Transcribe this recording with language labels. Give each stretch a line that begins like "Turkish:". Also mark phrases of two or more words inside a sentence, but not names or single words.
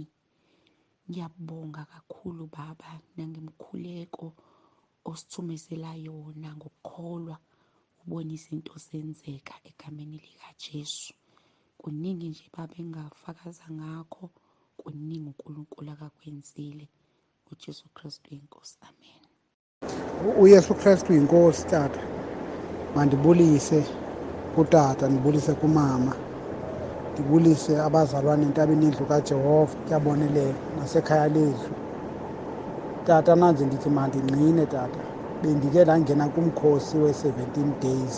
Zulu: Ngiyabonga kakhulu baba nangemkhuleko osithumezela yona ngokukholwa, ubona izinto zenzeka egameni likaJesu. Kuningi nje baba engingafakaza ngakho, kuningi uNkulunkulu akakwenzile. uJesu Kristu inkosi, amen.
Xhosa: uYesu Kristu inkosi tata. Mandibulise kutata, ndibulise kumama, ndibulise abazalwane entabeni indlu kaJehova kuyabonelela nasekhaya leZwi. Tata manje ndithi mandingqine tata, bendike ndangena kumkhosi we-17 days.